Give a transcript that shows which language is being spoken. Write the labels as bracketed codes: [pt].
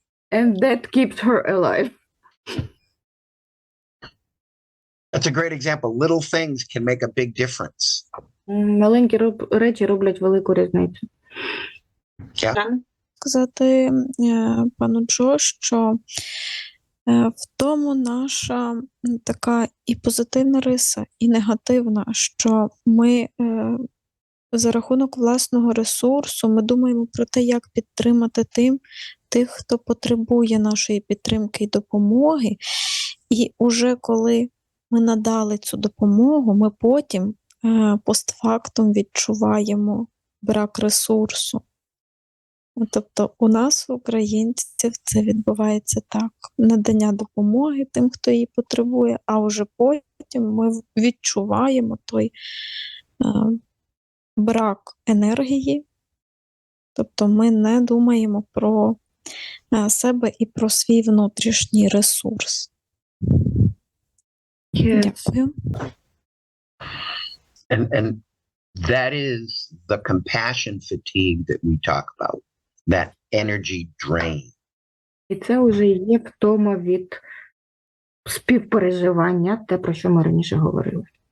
[en] And that keeps her alive. That's a great example. Little things can make a big difference. [uk] Маленькі речі роблять велику різницю. Yeah. Сказати пану Джо, що в тому наша така і позитивна риса, і негативна, що ми за рахунок власного ресурсу ми думаємо про те, як підтримати тих, хто потребує нашої підтримки і допомоги. І уже коли ми надали цю допомогу, ми потім постфактум відчуваємо брак ресурсу. Тобто у нас, українців, це відбувається так. Надання допомоги тим, хто її потребує, а вже потім ми відчуваємо той брак енергії. Тобто ми не думаємо про себе і про свій внутрішній ресурс. Дякую. [en] And that is the compassion fatigue that we talk about, that energy drain. [uk] І це вже є втома від співпереживання, те, про що ми раніше говорили.